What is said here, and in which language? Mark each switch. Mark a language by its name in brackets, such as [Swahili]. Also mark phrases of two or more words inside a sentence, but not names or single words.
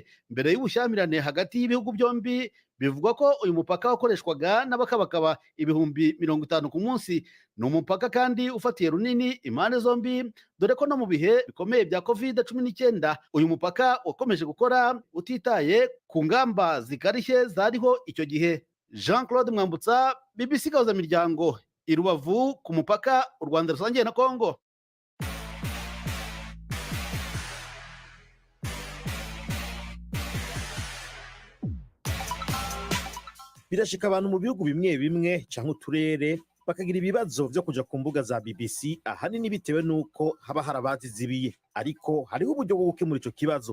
[Kinyarwanda] Mbere y'ubushyamirane hagati y'ibihugu byombi bivugwa ko uyu mupaka wakoreshwaga n'abakabakaba 50 ku munsi. Ni umupaka kandi ufatiye runini impande zombi, dore ko no mu bihe bikomeye bya COVID-19 uyu mupaka wakomeje gukora utitaye ku ngamba zikarishye zariho icyo gihe. Jean-Claude Mwambutsa, BBC Gahuzamiryango, i Rubavu ku mupaka u Rwanda rusangiye na Kongo. [Rundi] Birashika abantu mu bihugu bimwe bimwe canke uturere bakagira ibibazo byo kuja ku mbuga za BBC, ahanini bitewe nuko haba harabazizibiye, ariko hariho uburyo bwo gukemura ico kibazo.